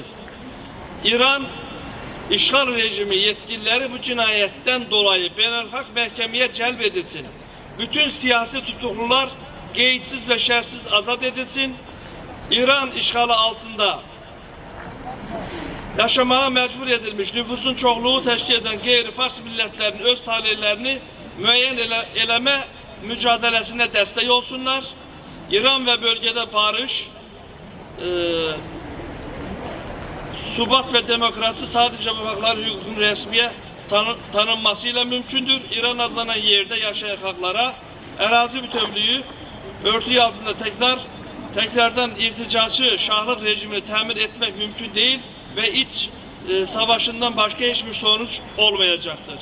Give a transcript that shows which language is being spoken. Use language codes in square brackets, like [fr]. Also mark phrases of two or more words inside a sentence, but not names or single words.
[tr] İran işgal rejimi yetkilileri bu cinayetten dolayı beynelhak mahkemeye celp edilsin. Bütün siyasi tutuklular qeydsiz ve şersiz azat edilsin. İran işgali altında yaşamaya mecbur edilmiş nüfusun çoxluğu teşkil eden [az] qeyri-Fars millətlərinin öz talihlərini müəyyən eləmə mücadiləsinə dəstək olsunlar. [tr] İran ve bölgede barış, subat ve demokrasi sadece bu haklar hüququn resmiye tanınmasıyla mümkündür. İran adlanan yerde yaşayan halklara arazi bütövlüğü örtüyü altında tekrardan irticacı şahlık rejimini temin etmek mümkün değil ve iç savaşından başka hiçbir sonuç olmayacaktır.